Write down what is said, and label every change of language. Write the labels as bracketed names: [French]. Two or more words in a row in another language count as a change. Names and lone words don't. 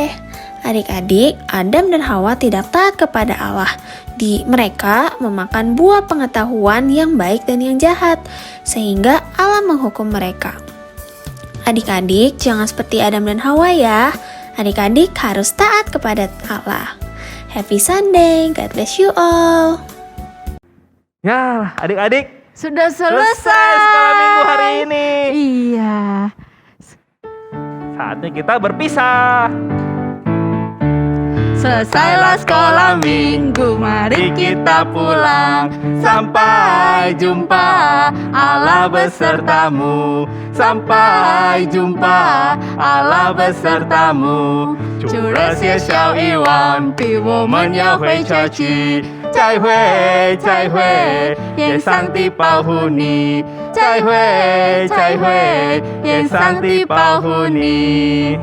[Indonesian] Adik-adik, Adam dan Hawa tidak taat kepada Allah. Mereka memakan buah pengetahuan yang baik dan yang jahat, sehingga Allah menghukum mereka. Adik-adik, jangan seperti Adam dan Hawa ya. Adik-adik harus taat kepada Allah. [English] Happy Sunday, God bless you all. [Indonesian] Ya, adik-adik, Sudah selesai sekolah minggu hari ini. Iya. Saatnya kita berpisah. Selesailah sekolah minggu, mari kita pulang. Sampai jumpa, Allah besertamu. Sampai jumpa, Allah besertamu. 祝热些小一万，比我们要会下去。 [Chinese] 再会，再会，愿上帝保护你。再会，再会，愿上帝保护你。